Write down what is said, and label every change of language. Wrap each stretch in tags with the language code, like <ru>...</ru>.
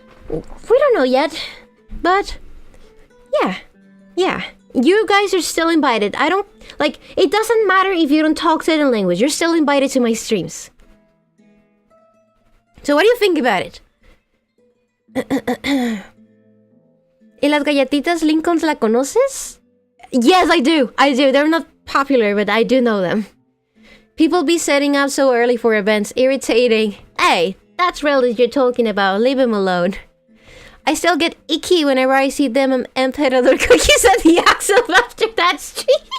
<en>We don't know yet, but yeah. You guys are still invited. It doesn't matter if you don't talk certain language. You're still invited to my streams. So what do you think about it?</en> <es>¿Y las galletitas Lincolns la conoces?</es> <en>Yes, I do. They're not popular, but I do know them. People be setting up so early for events. Irritating. Hey, that's real that you're talking about. Leave him alone. I still get icky whenever I see them emperador cookies at the Axel after that stream.</en>